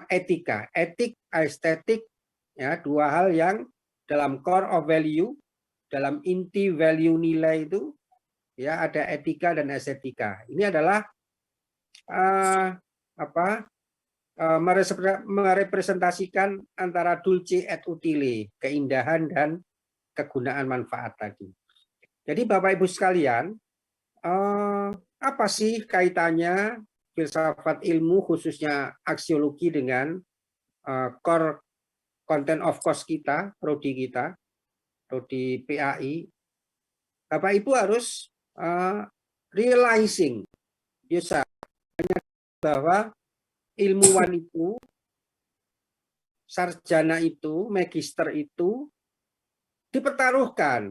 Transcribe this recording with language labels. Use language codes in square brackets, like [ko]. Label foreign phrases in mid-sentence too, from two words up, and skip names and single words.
[id] Etika, etik, estetik, ya dua hal yang dalam [en] core of value, [id] dalam inti value nilai itu, ya ada etika dan estetika. Ini adalah merepresentasikan antara [la] dulce et utile, [id] keindahan dan kegunaan manfaat tadi. Jadi Bapak Ibu sekalian, apa sih kaitannya filsafat ilmu khususnya aksiologi dengan [en] core content of course [id] kita, prodi PAI? Bapak Ibu harus realizing bahwa ilmuwan itu sarjana itu, magister itu dipertaruhkan.